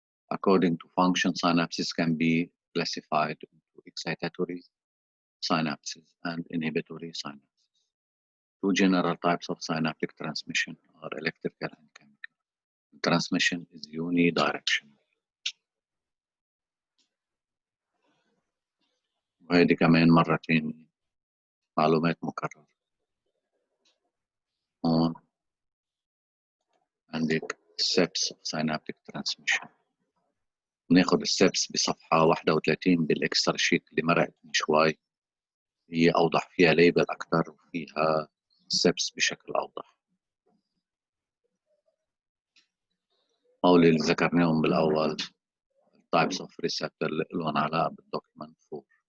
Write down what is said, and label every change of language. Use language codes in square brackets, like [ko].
[en] According to function, synapses can be classified into excitatory synapses and inhibitory synapses. Two general types of synaptic transmission are electrical and chemical. Transmission is unidirectional. [ar] وهذه كمان مرة تانية معلومات مكررة. هون عندك [en] steps of synaptic transmission. [ar] ناخد الستبس بصفحة 31 بالاكسترا شيت اللي مرقت من شوي، هي أوضح فيها ليبل أكثر وفيها ستبس بشكل أوضح. هول اللي ذكرناهم بالأول [en] types of receptor [ar] اللي لهم علاقة بالدوكيمنت 4.